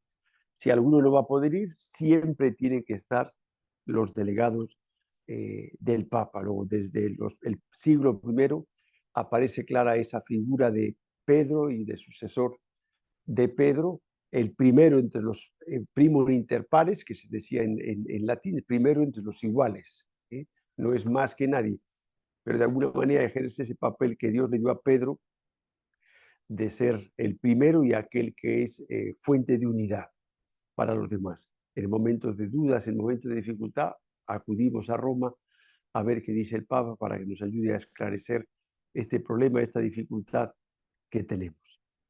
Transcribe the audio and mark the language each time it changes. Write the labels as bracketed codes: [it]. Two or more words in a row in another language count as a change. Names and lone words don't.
[es] Si alguno no va a poder ir, siempre tienen que estar los delegados del Papa. Luego, desde el siglo I aparece clara esa figura de Pedro y de sucesor de Pedro, el primero entre los [la] primum inter pares, [es] que se decía en latín, el primero entre los iguales. No es más que nadie, pero de alguna manera ejerce ese papel que Dios le dio a Pedro de ser el primero y aquel que es fuente de unidad para los demás. En momentos de dudas, en momentos de dificultad, acudimos a Roma a ver qué dice el Papa para que nos ayude a esclarecer este problema, esta dificultad que tenemos.